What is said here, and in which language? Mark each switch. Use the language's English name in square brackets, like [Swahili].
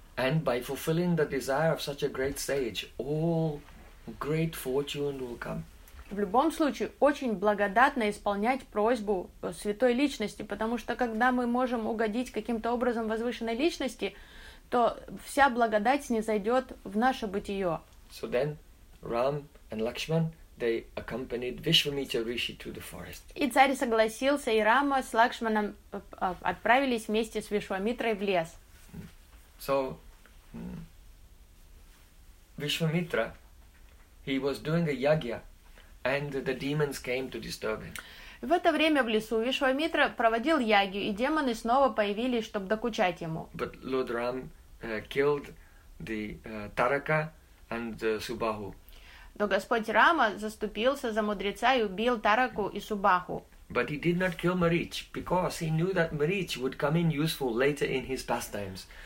[English] And by fulfilling the desire of such a great sage, all great fortune will come. [Russian] В любом случае, очень благодатно исполнять просьбу святой личности, потому что когда мы можем угодить каким-то образом возвышенной личности, то вся благодать снизойдет в наше бытие. [English] So then, Ram and Lakshman, they accompanied Vishwamitra Rishi to the forest. [Russian] И царь согласился, и Рама с Лакшманом отправились вместе с Вишвамитрой в лес. [English] So, Vishwamitra, he was doing a yagya, and the demons came to disturb him. [Russian] В это время в лесу Вишвамитра проводил ягью, и демоны снова появились, чтобы докучать ему. [English] But Lord Ram killed the Taraka and the Subahu. [Russian] Но Господь Рама заступился за мудреца и убил Тараку и Субаху. [English] But he did not kill Marich, because he knew that Marich would come in useful later in his pastimes.